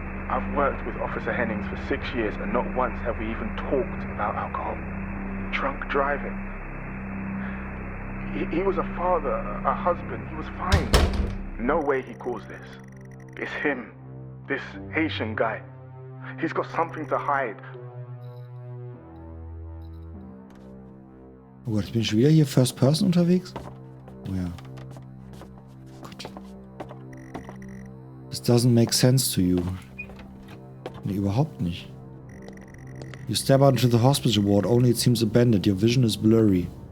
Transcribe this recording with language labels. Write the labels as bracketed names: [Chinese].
[English] I've worked with Officer Hennings for 6 years and not once have we even talked about alcohol. Drunk driving. He was a father, a husband, he was fine. No way he caused this. It's him, this Haitian guy. He's got something to hide. [German] Oh Gott, ich bin schon wieder hier First Person unterwegs? Oh ja. Gott. [English] This doesn't make sense to you. [German] Nee, überhaupt nicht. [English] You step out into the hospital ward, only it seems abandoned. Your vision is blurry.